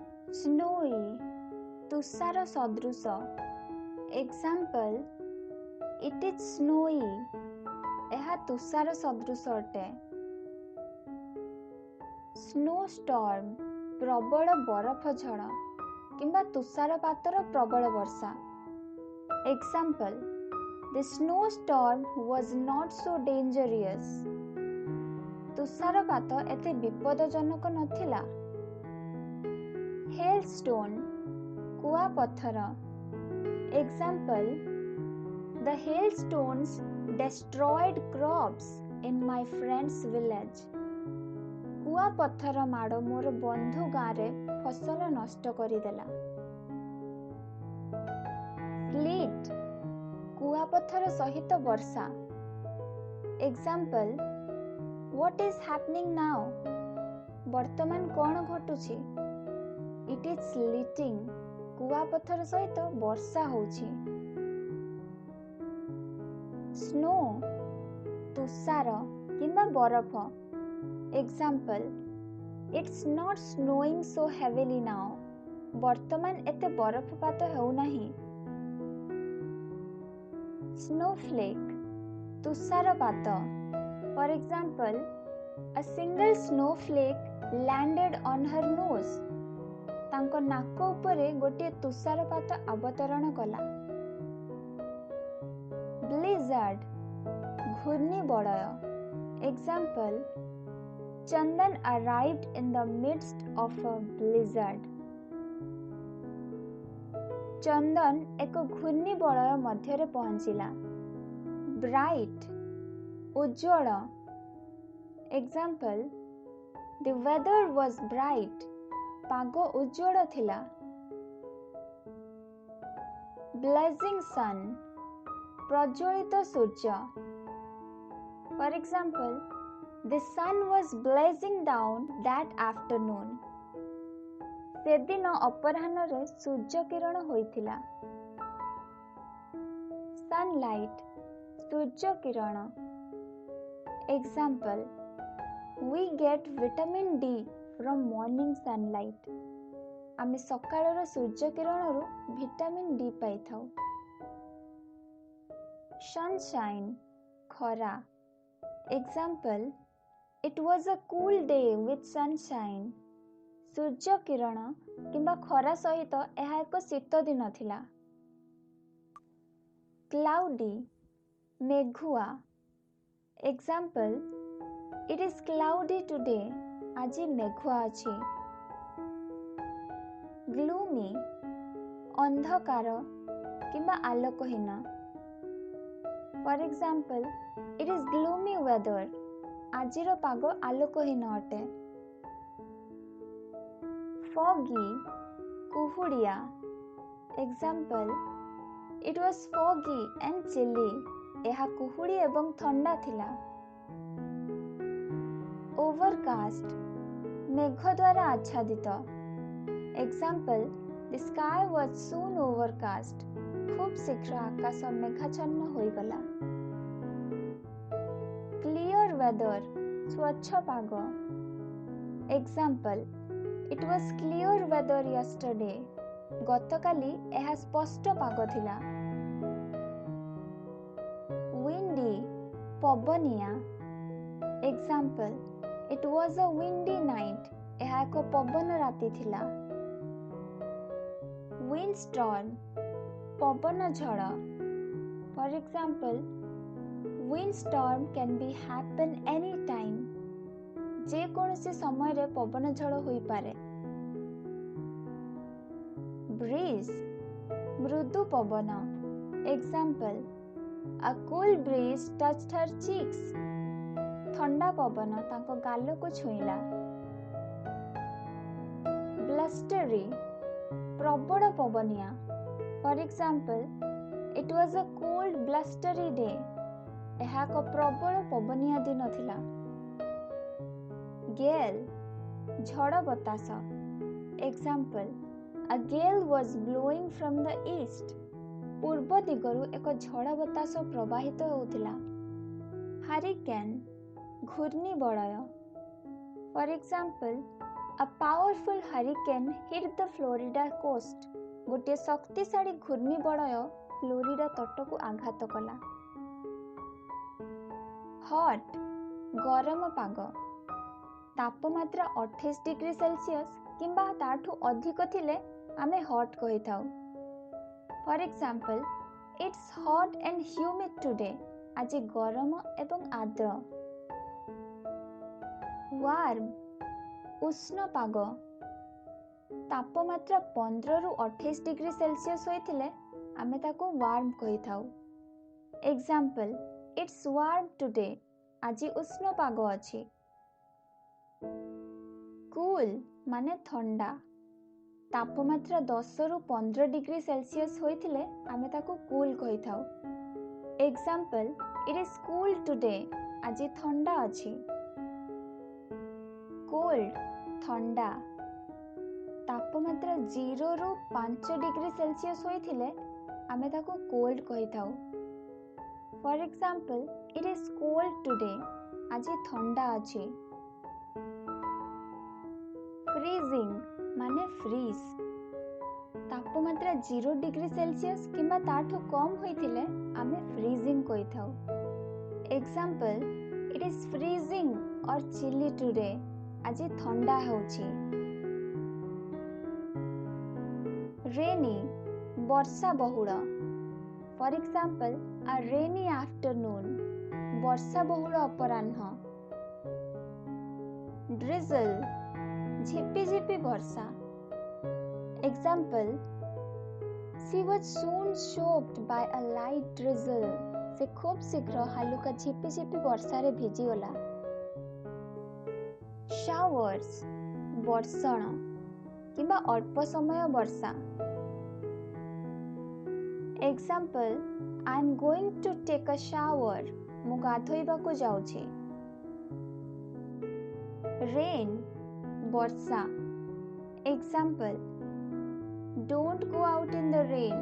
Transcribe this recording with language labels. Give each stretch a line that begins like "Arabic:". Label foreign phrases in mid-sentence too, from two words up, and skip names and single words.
English: Snowy,
Odia: ତୁଷାର ସଦୃଶ।
English: Example, it is snowy,
Odia: ଏହା ତୁଷାର ସଦୃଶ ଅଟେ। Snowstorm, ପ୍ରବଳ ବରଫ ଝଡ଼ କିମ୍ବା ତୁଷାରପାତର ପ୍ରବଳ ବର୍ଷା।
English: Example, the snowstorm was not so dangerous.
Odia: ତୁଷାରପାତ ଏତେ ବିପଦଜନକ ନଥିଲା। Hailstone, କୁଆପଥର।
English: Example, the hailstones destroyed crops in my friend's village.
Odia: କୁଆପଥର ମାଡ଼ ମୋର ବନ୍ଧୁ ଗାଁରେ ଫସଲ ନଷ୍ଟ କରିଦେଲା। Sleet, କୁଆପଥର ସହିତ ବର୍ଷା।
English: Example, what is happening now?
Odia: ବର୍ତ୍ତମାନ କ'ଣ ଘଟୁଛି?
English: It is sleeting,
Odia: କୁଆପଥର ସହିତ ବର୍ଷା ହେଉଛି। Snow, ତୁଷାର କିମ୍ବା ବରଫ।
English: Example, it's not snowing so heavily now.
Odia: ବର୍ତ୍ତମାନ ଏତେ ବରଫପାତ ହେଉନାହିଁ। Snowflake, ତୁଷାରପାତ।
English: For example, a single snowflake landed on her nose.
Odia: ତାଙ୍କ ନାକ ଉପରେ ଗୋଟିଏ ତୁଷାରପାତ ଅବତରଣ କଲା। Blizzard, ଘୂର୍ଣ୍ଣିବଳୟ।
English: Example, Chandan arrived in the midst of a blizzard.
Odia: ଚନ୍ଦନ ଏକ ଘୂର୍ଣ୍ଣିବଳୟ ମଧ୍ୟରେ ପହଞ୍ଚିଲା। Bright, ଉଜ୍ଜ୍ୱଳ।
English: Example, the weather was bright.
Odia: ପାଗ ଉଜ୍ଜ୍ୱଳ ଥିଲା।
English: Blazing sun,
Odia: ପ୍ରଜ୍ୱଳିତ ସୂର୍ଯ୍ୟ।
English: For example, the sun was blazing down that afternoon.
Odia: ସେଦିନ ଅପରାହ୍ନରେ ସୂର୍ଯ୍ୟ କିରଣ ହୋଇଥିଲା। Sunlight, ସୂର୍ଯ୍ୟ କିରଣ।
English: Example, we get vitamin D from morning sunlight.
Odia: ଆମେ ସକାଳର ସୂର୍ଯ୍ୟ କିରଣରୁ ଭିଟାମିନ୍ ଡି ପାଇଥାଉ। Sunshine, ଖରା।
English: Example, it was a cool day with sunshine.
Odia: ସୂର୍ଯ୍ୟ କିରଣ କିମ୍ବା ଖରା ସହିତ ଏହା ଏକ ଶୀତ ଦିନ ଥିଲା। Cloudy, ମେଘୁଆ।
English: Example, it is cloudy today.
Odia: ଆଜି ମେଘୁଆ ଅଛି। Gloomy, ଅନ୍ଧକାର କିମ୍ବା ଆଲୋକହୀନ।
English: For example, it is gloomy weather.
Odia: ଆଜିର ପାଗ ଆଲୋକହୀନ ଅଟେ। Foggy, କୁହୁଡ଼ିଆ।
English: Example, it was foggy and chilly.
Odia: ଏହା କୁହୁଡ଼ି ଏବଂ ଥଣ୍ଡା ଥିଲା। Overcast, ମେଘ ଦ୍ୱାରା ଆଚ୍ଛାଦିତ।
English: Example, the sky was soon overcast.
Odia: ଖୁବ୍ ଶୀଘ୍ର ଆକାଶ ମେଘାଚ୍ଛନ୍ନ ହୋଇଗଲା।
English: Clear weather,
Odia: ସ୍ୱଚ୍ଛ ପାଗ।
English: Example, it was clear weather yesterday.
Odia: ଗତକାଲି ଏହା ସ୍ପଷ୍ଟ ପାଗ ଥିଲା। Windy, ପବନିଆ।
English: Example, it was a windy night.
Odia: ଏହା ଏକ ପବନ ରାତି ଥିଲା। Windstorm, ପବନ ଝଡ଼।
English: For example, windstorm can be happen anytime.
Odia: ଯେକୌଣସି ସମୟରେ ପବନ ଝଡ଼ ହୋଇପାରେ। Breeze, ମୃଦୁ ପବନ।
English: Example, a cool breeze touched her cheeks.
Odia: ଥଣ୍ଡା ପବନ ତାଙ୍କ ଗାଲକୁ ଛୁଇଁଲା। Blustery, ପ୍ରବଳ ପବନିଆ।
English: For example, it was a cold blustery day.
Odia: ଏହା ଏକ ପ୍ରବଳ ପବନିଆ ଦିନ ଥିଲା। Gale, ଝଡ଼ ବତାସ।
English: Example, a gale was blowing from the east.
Odia: ପୂର୍ବ ଦିଗରୁ ଏକ ଝଡ଼ ବତାସ ପ୍ରବାହିତ ହେଉଥିଲା। Hurricane, ଘୂର୍ଣ୍ଣିବଳୟ।
English: For example, A powerful hurricane hit the Florida coast.
Odia: ଗୋଟେ ଶକ୍ତିଶାଳୀ ଘୂର୍ଣ୍ଣିବଳୟ ଫ୍ଲୋରିଡା ତଟକୁ ଆଘାତ କଲା. ହଟ୍ ଗରମ ପାଗ. ତାପମାତ୍ରା 28 ଡିଗ୍ରୀ ସେଲସିୟସ କିମ୍ବା ତାଠୁ ଅଧିକ ଥିଲେ ଆମେ ହଟ୍ କହି ଥାଉ.
English: For example, it's hot and humid today.
Odia: ଆଜି ଗରମ ଏବଂ ଆର୍ଦ୍ର। ୱାର୍ମ ଉଷ୍ଣ ପାଗ. ତାପମାତ୍ରା 15 ରୁ 28 ଡିଗ୍ରୀ ସେଲସିୟସ ହୋଇଥିଲେ ଆମେ ତାକୁ ୱାର୍ମ କହି ଥାଉ.
English: Example, it's warm today.
Odia: ଆଜି ଉଷ୍ଣ ପାଗ ଅଛି। କୁଲ୍ ମାନେ ଥଣ୍ଡା. ତାପମାତ୍ରା 10 ରୁ 15 ଡିଗ୍ରୀ ସେଲସିୟସ ହୋଇଥିଲେ ଆମେ ତାକୁ କୁଲ୍ କହି ଥାଉ.
English: Example, it is cool today.
Odia: ଆଜି ଥଣ୍ଡା ଅଛି। କୋଲ୍ଡ ଥଣ୍ଡା. ତାପମାତ୍ରା 0 ରୁ 5 ଡିଗ୍ରୀ ସେଲସିୟସ ହୋଇଥିଲେ ଆମେ ତାକୁ କୋଲ୍ଡ କହି ଥାଉ.
English: For example, it is cold today.
Odia: ଆଜି ଥଣ୍ଡା ଅଛି। ଫ୍ରିଜିଂ ମାନେ ଫ୍ରିଜ୍. ତାପମାତ୍ରା 0 ଡିଗ୍ରୀ ସେଲସିୟସ କିମ୍ବା ତାଠୁ କମ୍ ହୋଇଥିଲେ ଆମେ ଫ୍ରିଜିଂ କହି ଥାଉ.
English: Example, it is freezing and chilly today.
Odia: ଆଜି ଥଣ୍ଡା ହେଉଛି। ରେନି ବର୍ଷା ବହୁଳ.
English: For example, a rainy afternoon.
Odia: ବର୍ଷା ବହୁଳ ଅପରାହ୍ନ। ଡ୍ରିଜଲ୍ ଝିପି ଝିପି ବର୍ଷା.
English: Example, शी was soon soaked by a light drizzle.
Odia: ସେ ଖୁବ୍ ଶୀଘ୍ର ହାଲୁକା ଝିପି ଝିପି ବର୍ଷା ରେ ଭିଜି ଗଲା. ଶାୱାର୍ସ ବର୍ଷଣ କିମ୍ବା ଅଳ୍ପ ସମୟ ବର୍ଷା.
English: Example, I am going to take a shower.
Odia: ମୁଁ ଗାଧୋଇବା କୁ ଯାଉଛି। ରେନ୍ ବର୍ଷା.
English: Example, don't go out in the rain.